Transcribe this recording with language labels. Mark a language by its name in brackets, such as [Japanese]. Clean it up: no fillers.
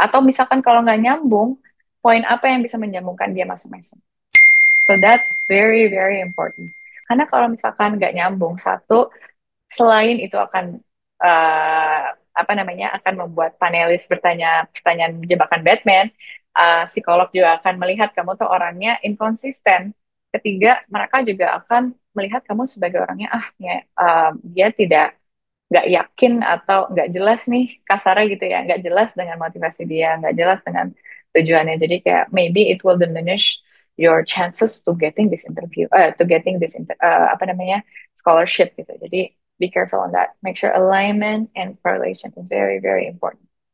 [Indonesian] Atau misalkan kalau nggak nyambung, poin apa yang bisa menyambungkan dia masing-masing. [English] So that's very, very important. [Indonesian] Karena kalau misalkan nggak nyambung, satu, selain itu akan uh, apa namanya, akan membuat panelis bertanya pertanyaan jebakan Batman, psikolog juga akan melihat kamu tuh orangnya inkonsisten. Ketiga, mereka juga akan melihat kamu sebagai orangnya ya, dia tidak nggak yakin atau nggak jelas nih, kasarnya gitu ya, nggak jelas dengan motivasi dia, nggak jelas dengan tujuannya. Jadi kayak [English] maybe it will diminish your chances to getting this interview, to getting this [Indonesian] apa namanya, [English] scholarship gitu. Jadi be careful on that. Make sure alignment and correlation is very very important.